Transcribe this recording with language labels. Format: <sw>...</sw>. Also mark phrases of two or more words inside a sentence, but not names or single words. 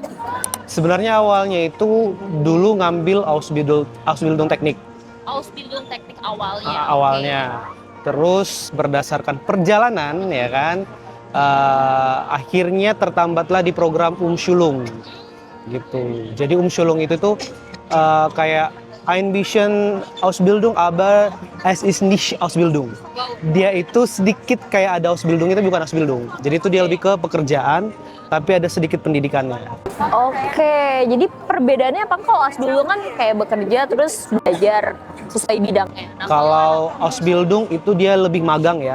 <id>Sebenarnya awalnya itu dulu ngambil Ausbildung Teknik. Ausbildung Teknik awalnya. Awalnya. Terus berdasarkan perjalanan ya kan, akhirnya tertambatlah di program Umschulung gitu. Jadi Umschulung itu tuh kayak</id> <de>ein bisschen Ausbildung, aber es ist nicht Ausbildung.</de> <id>Dia itu sedikit kayak ada Ausbildung, itu bukan Ausbildung. Jadi itu dia lebih ke pekerjaan, tapi ada sedikit pendidikannya. Oke, jadi perbedaannya apa? Kalau Ausbildung kan kayak bekerja terus belajar sesuai bidangnya. Kalau Ausbildung itu dia lebih magang ya.</id>